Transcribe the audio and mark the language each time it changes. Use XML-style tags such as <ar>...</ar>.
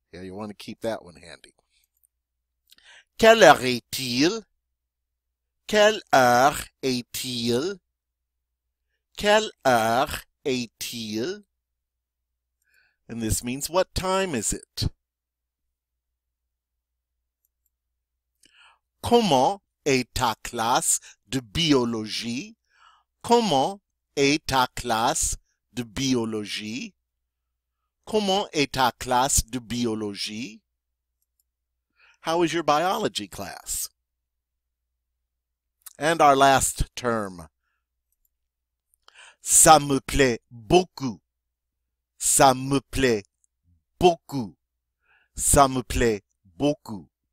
<en>Yeah, you want to keep that one handy.</en> <fr>Quelle heure est-il? Quelle heure est-il? Quelle heure est-il?</fr> <en>And this means what time is it?</en> <fr>Comment est ta classe de biologie? Comment est ta classe de biologie? Comment est ta classe de biologie?</fr> <en>How is your biology class? And our last term.</en> <fr>Ça me plaît beaucoup. Ça me plaît beaucoup. Ça me plaît beaucoup.</fr>